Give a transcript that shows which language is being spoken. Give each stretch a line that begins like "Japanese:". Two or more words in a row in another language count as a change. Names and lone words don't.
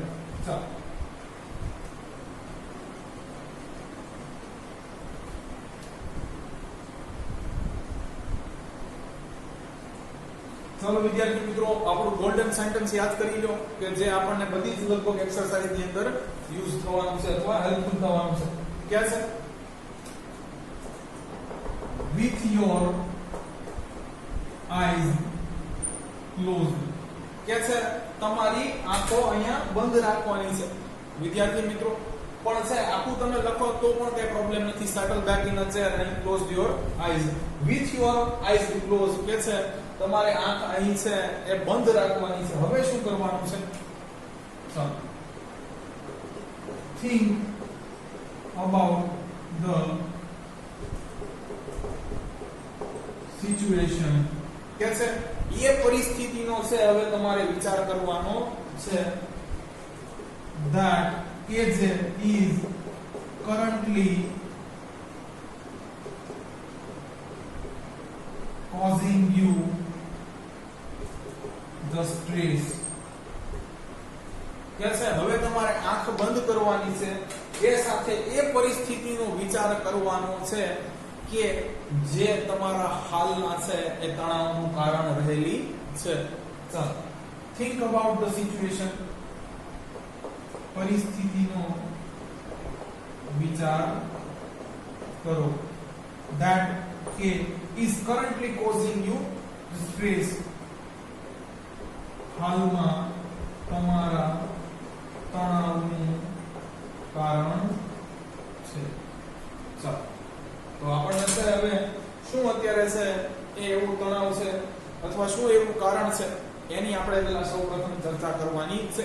Gujarati: ચાલો, ચલો વિદ્યાર્થી મિત્રો, આપણું
English: golden sentence
Gujarati: યાદ કરી લો કે જે આપણને બધી જ લગભગ એક્સરસાઇઝ ની અંદર યુઝ થવાનું છે અથવા હેલ્પફુલ થવાનું છે. ક્યાં છે?
English: with your eyes closed.
Gujarati: કે છે તમારી આંખો અહીંયા બંધ રાખવાની છે. વિદ્યાર્થી મિત્રો, પણ છે આખું તમે લખો તો પણ કઈ પ્રોબ્લેમ નથી.
English: settle back in a chair and close your eyes. with your eyes closed
Gujarati: કે છે તમારે આંખ અહીં છે એ બંધ રાખવાની છે. હવે શું કરવાનું છે? ચાલો,
English: think about the situation
Gujarati: કે છે એ પરિસ્થિતિનો છે હવે તમારે વિચાર કરવાનો છે.
English: that
Gujarati: કે જે
English: is currently causing you the stress.
Gujarati: કે છે હવે તમારે આંખ બંધ કરવાની છે, એ સાથે એ પરિસ્થિતિનો વિચાર કરવાનો છે કે જે તમારા હાલના છે એ તણાવનું કારણ રહેલી છે. ચાલો,
English: think about the situation,
Gujarati: પરિસ્થિતિનો વિચાર કરો.
English: that કે is currently causing you stress,
Gujarati: હાલમાં તમારા તણાવનું કારણ છે. ચાલો, તો આપણને છે હવે શું અત્યારે છે એ એવું તણાવ છે અથવા શું એવું કારણ છે એની આપણે પહેલા સૌપ્રથમ ચર્ચા કરવાની છે.